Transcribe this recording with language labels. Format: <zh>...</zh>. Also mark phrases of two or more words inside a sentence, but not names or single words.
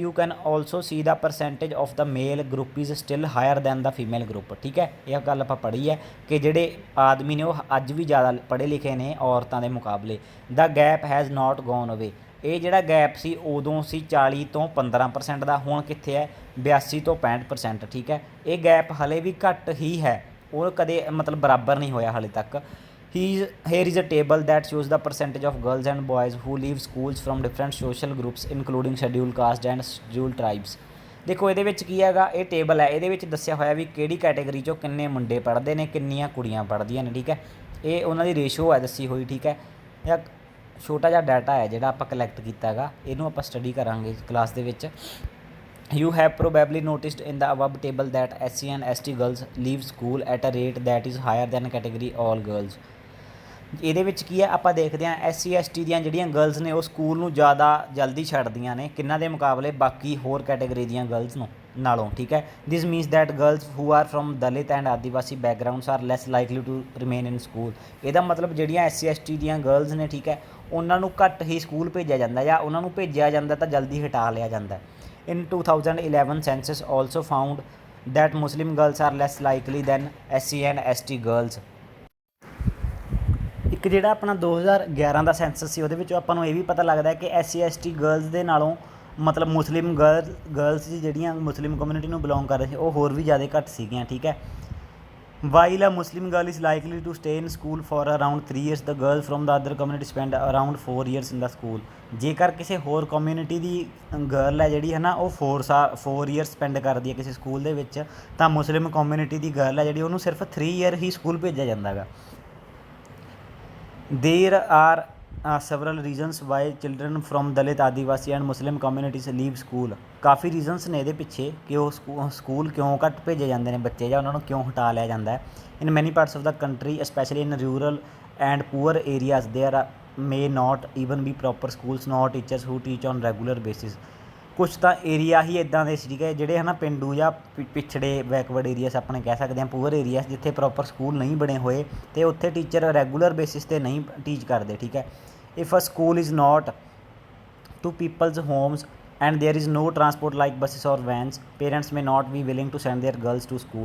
<en>you can also see the percentage of the male group is still higher than the female group</en> <pa>ਠੀਕ ਹੈ ਇਹ ਗੱਲ ਆਪਾਂ ਪੜ੍ਹੀ ਹੈ ਕਿ ਜਿਹੜੇ ਆਦਮੀ ਨੇ ਉਹ ਅੱਜ ਵੀ ਜ਼ਿਆਦਾ ਪੜ੍ਹੇ ਲਿਖੇ ਨੇ ਔਰਤਾਂ ਦੇ ਮੁਕਾਬਲੇ</pa> <en>the gap has not gone away</en> <pa>ਇਹ ਜਿਹੜਾ ਗੈਪ ਸੀ ਉਦੋਂ ਸੀ 40 ਤੋਂ 15% ਦਾ ਹੁਣ ਕਿੱਥੇ ਹੈ 82 ਤੋਂ 65% ਠੀਕ ਹੈ ਇਹ ਗੈਪ ਹਲੇ ਵੀ ਘੱਟ ਹੀ ਹੈ ਉਹ ਕਦੇ ਮਤਲਬ ਬਰਾਬਰ ਨਹੀਂ ਹੋਇਆ ਹਾਲੇ ਤੱਕ</pa> <en>here is a table that shows the percentage of girls and boys who leave schools from different social groups including scheduled caste and scheduled tribes</en> <pa>ਦੇਖੋ ਇਹਦੇ ਵਿੱਚ ਕੀ ਹੈਗਾ ਇਹ ਟੇਬਲ ਹੈ ਇਹਦੇ ਵਿੱਚ ਦੱਸਿਆ ਹੋਇਆ ਵੀ ਕਿਹੜੀ ਕੈਟੇਗਰੀ 'ਚੋਂ ਕਿੰਨੇ ਮੁੰਡੇ ਪੜ੍ਹਦੇ ਨੇ ਕਿੰਨੀਆਂ ਕੁੜੀਆਂ ਪੜ੍ਹਦੀਆਂ ਨੇ ਠੀਕ ਹੈ ਇਹ ਉਹਨਾਂ ਦੀ ਰੇਸ਼ੋ ਹੈ ਦੱਸੀ ਹੋਈ ਠੀਕ ਹੈ ਜਾਂ ਛੋਟਾ ਜਿਹਾ ਡਾਟਾ ਹੈ ਜਿਹੜਾ ਆਪਾਂ ਕਲੈਕਟ ਕੀਤਾ ਹੈਗਾ ਇਹਨੂੰ ਆਪਾਂ ਸਟੱਡੀ ਕਰਾਂਗੇ ਕਲਾਸ ਦੇ ਵਿੱਚ</pa> <en>You have probably noticed in the above table that SC and ST girls leave school at a rate that is higher than category all girls</en> <pa>ਇਹਦੇ ਵਿੱਚ ਕੀ ਹੈ ਆਪਾਂ ਦੇਖਦੇ ਹਾਂ SC ST ਦੀਆਂ ਜਿਹੜੀਆਂ ਗਰਲਸ ਨੇ ਉਹ ਸਕੂਲ ਨੂੰ ਜ਼ਿਆਦਾ ਜਲਦੀ ਛੱਡਦੀਆਂ ਨੇ ਕਿੰਨਾਂ ਦੇ ਮੁਕਾਬਲੇ ਬਾਕੀ ਹੋਰ ਕੈਟੇਗਰੀ ਦੀਆਂ ਗਰਲਸ ਨੂੰ ਨਾਲੋਂ ਠੀਕ ਹੈ</pa> <en>this means that girls who are from Dalit and Adivasi backgrounds are less likely to remain in school</en> <pa>ਇਹਦਾ ਮਤਲਬ ਜਿਹੜੀਆਂ SC ST ਦੀਆਂ ਗਰਲਸ ਨੇ ਠੀਕ ਹੈ ਉਹਨਾਂ ਨੂੰ ਘੱਟ ਹੀ ਸਕੂਲ ਭੇਜਿਆ ਜਾਂਦਾ ਜਾਂ ਉਹਨਾਂ ਨੂੰ ਭੇਜਿਆ ਜਾਂਦਾ ਤਾਂ ਜਲਦੀ ਹਟਾ ਲਿਆ ਜਾਂਦਾ</pa> <en>In 2011 census also found that Muslim girls are less likely than SC and ST girls</en> <pa>ਇੱਕ ਜਿਹੜਾ ਆਪਣਾ 2011 ਦਾ ਸੈਂਸਸ ਸੀ ਉਹਦੇ ਵਿੱਚੋਂ ਆਪਾਂ ਨੂੰ ਇਹ ਵੀ ਪਤਾ ਲੱਗਦਾ ਕਿ SC ST ਗਰਲਸ ਦੇ ਨਾਲੋਂ ਮਤਲਬ ਮੁਸਲਿਮ ਗਰਲਸ ਜਿਹੜੀਆਂ ਮੁਸਲਿਮ ਕਮਿਊਨਿਟੀ ਨੂੰ ਬਿਲੋਂਗ ਕਰ ਰਹੇ ਸੀ ਉਹ ਹੋਰ ਵੀ ਜ਼ਿਆਦਾ ਘੱਟ ਸੀਗੀਆਂ ਠੀਕ ਹੈ</pa> <en>While a Muslim girl is likely to stay in school for around 3 years, the girls from the other community spend around 4 years in the school.</en> <pa>ਜੇਕਰ ਕਿਸੇ ਹੋਰ ਕਮਿਊਨਿਟੀ ਦੀ ਗਰਲ ਹੈ ਜਿਹੜੀ ਹੈ ਨਾ ਉਹ 4</pa> <en>year spend</en> <pa>ਕਰਦੀ ਹੈ ਕਿਸੇ ਸਕੂਲ ਦੇ ਵਿੱਚ, ਤਾਂ ਮੁਸਲਿਮ ਕਮਿਊਨਿਟੀ ਦੀ ਗਰਲ ਹੈ ਜਿਹੜੀ ਉਹਨੂੰ ਸਿਰਫ 3 ਈਅਰ ਹੀ ਸਕੂਲ ਭੇਜਿਆ ਜਾਂਦਾ ਗਾ।</pa> <en>There are several reasons why children from Dalit, Adivasi and Muslim communities leave school।</en> <pa>ਕਾफ़ੀ ਰੀਜ਼ਨਸ ਨੇ ਇਹਦੇ ਪਿੱਛੇ ਕਿ ਉਹ ਸਕੂਲ ਕਿਉਂ ਘੱਟ ਭੇਜੇ ਜਾਂਦੇ ਨੇ ਬੱਚੇ ਜਾਂ ਉਹਨਾਂ ਨੂੰ ਕਿਉਂ ਹਟਾ ਲਿਆ ਜਾਂਦਾ ਹੈ।</pa> <en>in many parts of the country especially in rural and poor areas there may not even be proper schools nor teachers who teach on regular basis।</en> <pa>ਕੁਛ ਤਾਂ ਏਰੀਆ ਹੀ ਇੱਦਾਂ ਦੇ ਸੀਗੇ ਜਿਹੜੇ ਹੈ ਨਾ ਪੇਂਡੂ ਜਾਂ ਪਿਛੜੇ</pa> <en>backward areas</en> <pa>ਆਪਣੇ ਕਹਿ ਸਕਦੇ ਹਾਂ,</pa> <en>poor areas,</en> <pa>ਜਿੱਥੇ</pa> <en>proper school</en> <pa>ਨਹੀਂ ਬਣੇ ਹੋਏ ਅਤੇ ਉੱਥੇ ਟੀਚਰ</pa> <en>regular basis</en> <pa>'ਤੇ ਨਹੀਂ ਟੀਚ ਕਰਦੇ। ਠੀਕ ਹੈ।</pa> <en>If a school is not to people's homes and there is no transport like buses or vans, parents may not be willing to send their girls to school.</en>